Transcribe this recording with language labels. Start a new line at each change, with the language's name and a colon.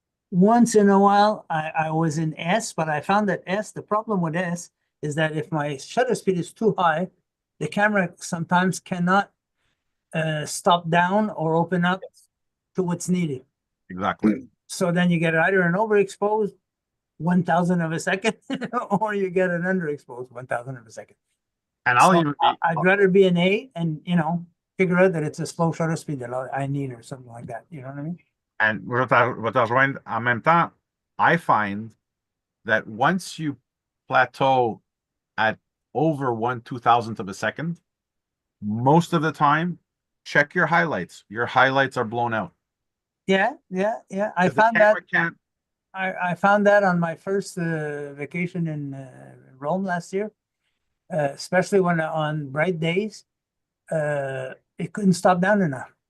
English: Once in a while, I was in S, but I found that the problem with S is that if my shutter speed is too high, the camera sometimes cannot stop down or open up to what's needed. Exactly. So then you get either an overexposed 1,000 of a second or you get an underexposed 1,000 of a second. And I'll So even be, I'd rather be an A and, you know, figure out that it's a slow shutter speed that I need or something like that. You know what I mean?
French: and je vais te rejoindre en même temps.
English: I find that once you plateau at over 1/2000th of a second, most of the time, check your highlights. Your highlights are blown out. Yeah, yeah, yeah. I 'Cause the found that camera can't. I found that on my first vacation in Rome last year, especially when on bright days, it couldn't stop down enough.